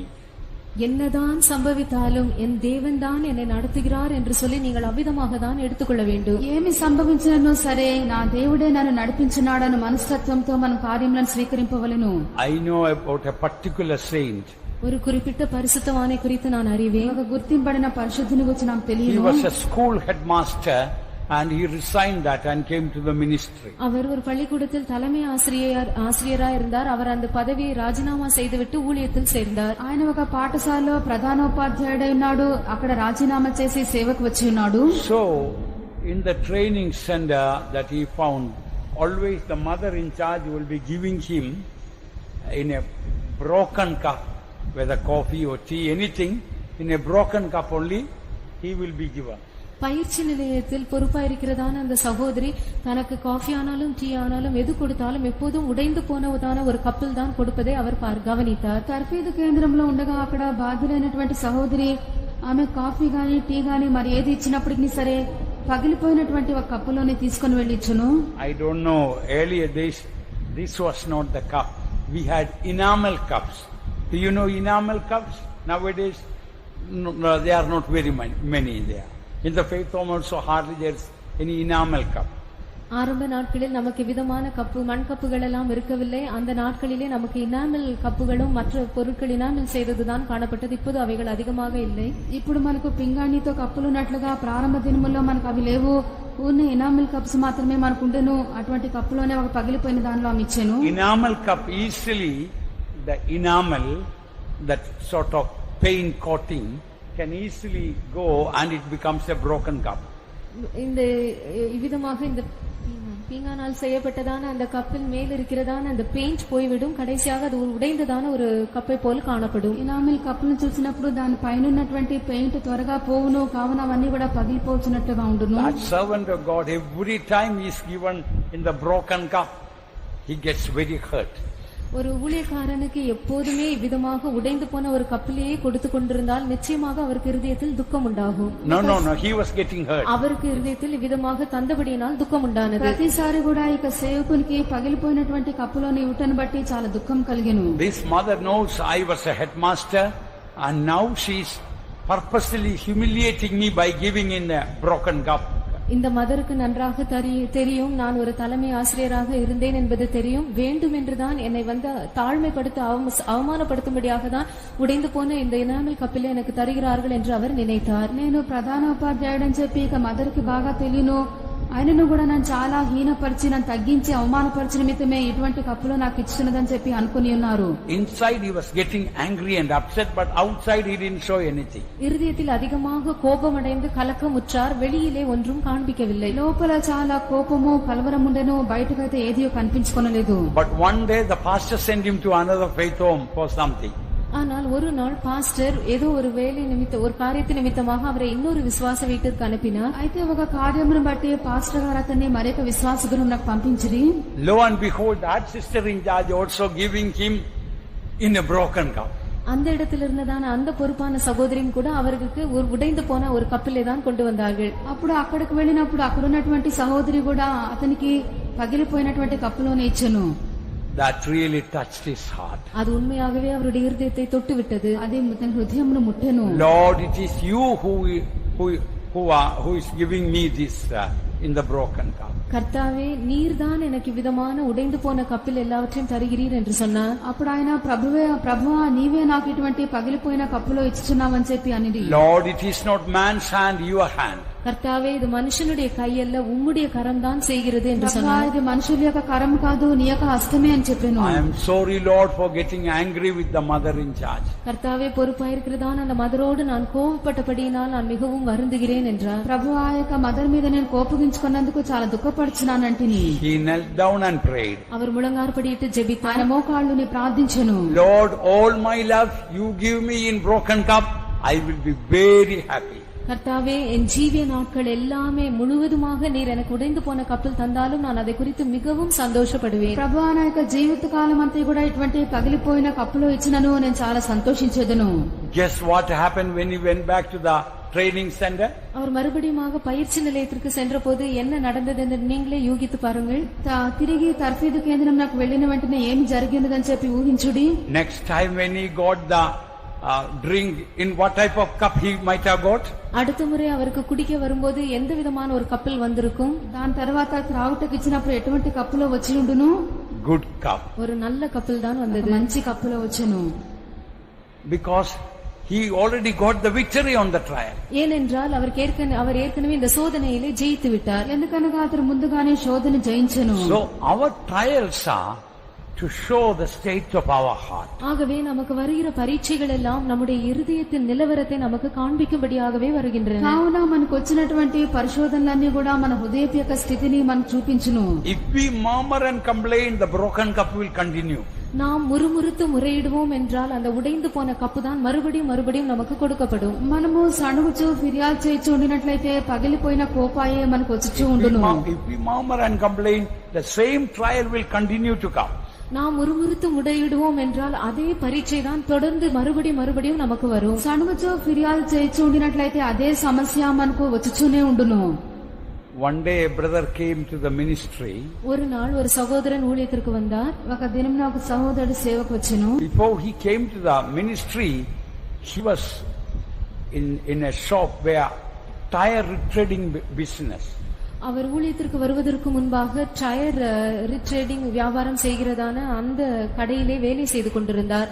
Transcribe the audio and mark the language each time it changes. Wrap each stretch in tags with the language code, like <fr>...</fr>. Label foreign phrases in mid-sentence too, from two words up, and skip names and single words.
<ta>என்னதான் சம்பவித்தாலும் என் தேவன் தான் என்னை நடத்துகிறார் என்று சொல்லி நீங்கள் அவ்விதமாக தான் எடுத்துக்கொள்ள வேண்டும்.</ta> <te>ఏమి సంభవించినను సరే నా దేవుడే నన్ను నడిపించున్నాడని మనస్తత్వంతో మనం కార్యములను స్వీకరింపవలెను.</te> <en>I know about a particular saint.</en> <ta>ஒரு குறிப்பிட்ட பரிசுத்தவானை குறித்து நான் அறிவேன்.</ta> <te>ఒక గుర్తింపబడిన పరిశుద్ధుని గురించి నాకు</te> <en>He</en> <te>తెలియదు.</te> <en>was a school headmaster and he resigned that and came to the ministry.</en> <ta>அவர் ஒரு பள்ளிக்கூடத்தில் தலைமை ஆசிரியராக இருந்தார். அவர் அந்த பதவியை ராஜினாமா செய்துவிட்டு ஊழியத்தில் சேர்ந்தார்.</ta> <te>ఆయన ఒక పాఠశాలలో ప్రధానోపాధ్యాయుడై ఉన్నాడు. అక్కడ రాజీనామా చేసి సేవకు వచ్చి ఉన్నాడు.</te> <en>So in the training center that he found, always the mother in charge will be giving him in a broken cup, whether coffee or tea, anything in a broken cup only he will be given.</en> <ta>பயிற்சி நிலையத்தில் பொறுப்பாயிருக்கிறதான அந்த சகோதரி தனக்கு காஃபி ஆனாலும் டீ ஆனாலும் எது கொடுத்தாலும் எப்போதும் உடைந்து போனதான ஒரு கப்பில் தான் கொடுப்பதை அவர் கவனித்தார்.</ta> <te>తర్ఫీదు కేంద్రంలో ఉండగా అక్కడ బాధ్యులైనటువంటి సహోదరి ఆమె కాఫీ గాని టీ గాని మరి ఏది ఇచ్చినప్పటికీ సరే పగిలిపోయినటువంటి ఒక కప్పులోనే తీసుకొని వెళ్ళిచ్చును.</te> <en>I don't know, earlier days this was not the cup. We had enamel cups. Do you know enamel cups? Nowadays no, they are not very many there. In the faith home also hardly there is any enamel cup.</en> <ta>ஆரம்ப நாட்களில் நமக்கு விதமான கப்பு மண் கப்புகள் எல்லாம் இருக்கவில்லை. அந்த நாட்களிலே நமக்கு இனாமல் கப்புகளும் மற்ற பொருட்கள் இனாமல் செய்ததுதான் காணப்பட்டது. இப்போது அவைகள் அதிகமாக இல்லை.</ta> <te>ఇప్పుడు మనకు పింగాణితో కప్పులు ఉన్నట్లుగా ప్రారంభ దినముల్లో మనకు అవి లేవు. ఉన్న</te> <en>enamel cups</en> <te>మాత్రమే మనకు ఉండెను. అటువంటి కప్పులోనే ఒక పగిలిపోయిన దానిలో ఆమె ఇచ్చాను.</te> <en>Enamel cup, easily the enamel, that sort of paint coating can easily go and it becomes a broken cup.</en> <ta>இந்த இவ்விதமாக இந்த பீங்கானால் செய்யப்பட்டதான அந்த கப்பில் மேல் இருக்கிறதான அந்த பெயிண்ட் போய்விடும். கடைசியாக அது உடைந்ததான ஒரு கப்பை போல் காணப்படும்.</ta> <te>ఎనామిల్ కప్పును చూసినప్పుడు దాని పైన ఉన్నటువంటి పెయింట్ త్వరగా పోవును, కావున అవన్నీ కూడా పగిలిపోతున్నట్టుగా ఉండును.</te> <en>That servant of God, every time he is given in the broken cup, he gets very hurt.</en> <ta>ஒரு ஊழியக்காரனுக்கு எப்போதுமே இவ்விதமாக உடைந்து போன ஒரு கப்பிலேயே கொடுத்து கொண்டிருந்தால் நிச்சயமாக அவருக்கு இருதயத்தில் துக்கம் உண்டாகும்.</ta> <en>No, he was getting hurt.</en> <ta>அவருக்கு இருதயத்தில் இவ்விதமாக தந்தபடியினால் துக்கம் உண்டானது.</ta> <te>ప్రతిసారి కూడా ఇక సేవకునికి పగిలిపోయినటువంటి కప్పులోని ఇవ్వటను బట్టి చాలా దుఃఖం కలిగెను.</te> <en>This mother knows I was a headmaster and now she is purposely humiliating me by giving in a broken cup.</en> <ta>இந்த மதருக்கு நன்றாக தெரியும் நான் ஒரு தலைமை ஆசிரியராக இருந்தேன் என்பது தெரியும். வேண்டும் என்றுதான் என்னை வந்து தாழ்மைப்படுத்த அவமானப்படுத்தும்படியாக தான் உடைந்து போன இந்த இனாமல் கப்பிலே எனக்கு தருகிறார்கள் என்று அவர் நினைத்தார்.</ta> <te>నేను ప్రధాన ఉపాధ్యాయుడని చెప్పి ఇక మదర్కి బాగా తెలియను. ఆయనను కూడా నన్ను చాలా హీనపరిచి నన్ను తగ్గించి అవమానపరిచి నిమిత్తమే ఇటువంటి కప్పులో నాకు ఇచ్చినదని చెప్పి అనుకుని ఉన్నారు.</te> <en>Inside he was getting angry and upset, but outside he didn't show anything.</en> <ta>இருதயத்தில் அதிகமாக கோபமடைந்து கலக்கமுற்றார். வெளியிலே ஒன்றும் காண்பிக்கவில்லை.</ta> <te>లోపల చాలా కోపము కలవరం ఉండెను, బయటకైతే ఏదియో కనిపించుకొనలేదు.</te> <en>But one day the pastor sent him to another faith home for something.</en> <ta>ஆனால் ஒரு நாள் பாஸ்டர் ஏதோ ஒரு வேலை நிமித்தம் ஒரு காரியத்தை நிமித்தமாக அவரை இன்னொரு விசுவாச வீட்டிற்கு அனுப்பினார்.</ta> <te>అయితే ఒక కార్యమును బట్టి పాస్టర్ గారు అతన్ని మరొక విశ్వాస గృహంలోకి పంపించిరి.</te> <en>Lo and behold, that sister in charge also giving him in a broken cup.</en> <ta>அந்த இடத்தில் இருந்ததான அந்த பொறுப்பான சகோதரியும் கூட அவருக்கு ஒரு உடைந்து போன ஒரு கப்பிலே தான் கொண்டு வந்தார்கள்.</ta> <te>అప్పుడు అక్కడికి వెళ్ళినప్పుడు అక్కడ ఉన్నటువంటి సహోదరి కూడా అతనికి పగిలిపోయినటువంటి కప్పులోనే ఇచ్చెను.</te> <en>That really touched his heart.</en> <ta>அது உண்மையாகவே அவருடைய இருதயத்தை தொட்டு விட்டது.</ta> <te>అది తన హృదయమును ముట్టెను.</te> <en>Lord, it is you who is giving me this in the broken cup.</en> <ta>கர்த்தாவே நீர்தான் எனக்கு விதமான உடைந்து போன கப்பில் எல்லாவற்றையும் தருகிறீர் என்று சொன்னார்.</ta> <te>అప్పుడు ఆయన ప్రభువా నీవే నాకు ఇటువంటి పగిలిపోయిన కప్పులో ఇచ్చుచున్నావని చెప్పి అనిది.</te> <en>Lord, it is not man's hand, your hand.</en> <ta>கர்த்தாவே இது மனுஷனுடைய கையல்ல உம்முடைய கரம்தான் செய்கிறது என்று சொன்னார்.</ta> <te>ఇది మనుషుల యొక్క కరం కాదు నీ యొక్క హస్తమే అని చెప్పాను.</te> <en>I am sorry, Lord, for getting angry with the mother in charge.</en> <ta>கர்த்தாவே பொறுப்பாயிருக்கிறதான அந்த மதரோடு நான் கோபப்பட்டபடியினால் நான் மிகவும் வருந்துகிறேன் என்றார்.</ta> <te>ప్రభువా ఆ యొక్క మదర్ మీద నేను కోపగించుకున్నందుకు చాలా దుఃఖపడుచున్నానంటిని.</te> <en>He knelt down and prayed.</en> <ta>அவர் முழங்காற்படியிட்டு ஜெபித்தார்.</ta> <te>ఆయన మోకాళ్ళుని ప్రార్థించెను.</te> <en>Lord, all my love you give me in broken cup, I will be very happy.</en> <ta>கர்த்தாவே என் ஜீவிய நாட்கள் எல்லாமே முழுவதுமாக நீர் எனக்கு உடைந்து போன கப்பல் தந்தாலும் நான் அதை குறித்து மிகவும் சந்தோஷப்படுவேன்.</ta> <te>ప్రభువా నా యొక్క జీవిత కాలం అంతా కూడా ఇటువంటి పగిలిపోయిన కప్పులో ఇచ్చినను నేను చాలా సంతోషించేదను.</te> <en>Guess what happened when he went back to the training center?</en> <ta>அவர் மறுபடியும் பயிற்சி நிலையத்திற்கு சென்றபோது என்ன நடந்தது என்று நீங்களே யூகித்து பாருங்கள்.</ta> <te>తిరిగి తర్ఫీదు కేంద్రం నాకు వెళ్ళిన వెంటనే ఏమి జరిగినదని చెప్పి ఊహించుడి.</te> <en>Next time when he got the drink, in what type of cup he might have got?</en> <ta>அடுத்த முறை அவருக்கு குடிக்க வரும்போது எந்த விதமான ஒரு கப்பல் வந்திருக்கும்?</ta> <te>దాని తర్వాత త్రాగుటకు ఇచ్చినప్పుడు ఎటువంటి కప్పులో వచ్చి ఉండును?</te> <en>Good cup.</en> <ta>ஒரு நல்ல கப்பல் தான் வந்தது.</ta> <te>మంచి కప్పులో వచ్చెను.</te> <en>Because he already got the victory on the trial.</en> <ta>ஏனென்றால் அவர் ஏற்கனவே இந்த சோதனையிலே ஜெயித்து விட்டார்.</ta> <te>ఎందుకనగా అతను ముందుగానే శోధన జయించెను.</te> <en>So our trials are to show the state of our heart.</en> <ta>ஆகவே நமக்கு வருகிற பரீட்சைகள் எல்லாம் நம்முடைய இருதயத்தின் நிலவரத்தை நமக்கு காண்பிக்கும்படியாகவே வருகின்றன.</ta> <te>కావున మనకు వచ్చినటువంటి పరిశోధనలన్నీ కూడా మన హృదయపు యొక్క స్థితిని మనకు చూపించును.</te> <en>If we murmur and complain, the broken cup will continue.</en> <ta>நாம் முறுமுறுத்து முறையிடுவோம் என்றால் அந்த உடைந்து போன கப்பு தான் மறுபடியும் நமக்கு கொடுக்கப்படும்.</ta> <te>మనము సణుగుచు ఫిర్యాదు చేయించు ఉండినట్లయితే పగిలిపోయిన కోపాయే మనకు వచ్చి ఉండును.</te> <en>If we murmur and complain, the same trial will continue to come.</en> <ta>நாம் முறுமுறுத்து முறையிடுவோம் என்றால் அதே பரீட்சை தான் தொடர்ந்து மறுபடியும் நமக்கு வரும்.</ta> <te>సణుగుచు ఫిర్యాదు చేయించు ఉండినట్లయితే అదే సమస్య మనకు వచ్చునే ఉండును.</te> <en>One day a brother came to the ministry.</en> <ta>ஒரு நாள் ஒரு சகோதரன் ஊழியத்திற்கு வந்தார்.</ta> <te>ఒక దినమున ఒక సహోదరుడు సేవకు వచ్చెను.</te> <en>Before he came to the ministry, he was in a shop where tire retreading business.</en> <ta>அவர் ஊழியத்திற்கு வருவதற்கு முன்பாக</ta> <en>tire retreading</en> <ta>வியாபாரம் செய்கிறதான அந்த கடையிலே வேலை செய்து கொண்டிருந்தார்.</ta>